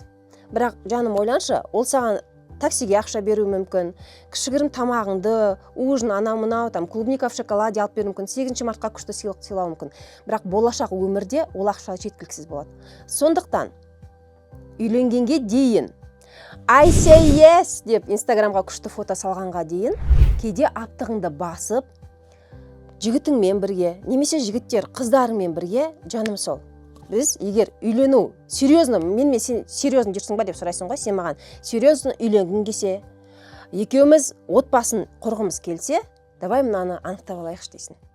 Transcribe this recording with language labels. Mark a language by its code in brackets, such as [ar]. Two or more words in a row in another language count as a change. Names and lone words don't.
[kk] Бірақ жаным ойланшы, ол саған таксиге ақша беру мүмкін, кішігірім тамағыңды, ужин, анау-мынау, [ru] клубника в шоколаде [kk] алып беру мүмкін, 8 мартқа күшті сыйлық сыйлау мүмкін. Бірақ болашақ өмірде ол ақша жеткіліксіз болады. Сондықтан үйленгенге дейін [en] I say yes [kk] деп инстаграмға күшті фото салғанға дейін кейде аптығыңды басып, жігітіңмен бірге, немесе жігіттер қыздарыңмен бірге, жаным сол. Біз егер үйлену, серьезно, мен сен серьезно жүрсің ба деп сұрайсың ғой, сен маған серьезно үйленгің келсе, екеуміз отбасын құрғымыз келсе, давай мынаны анықтап алайықшы дейсің.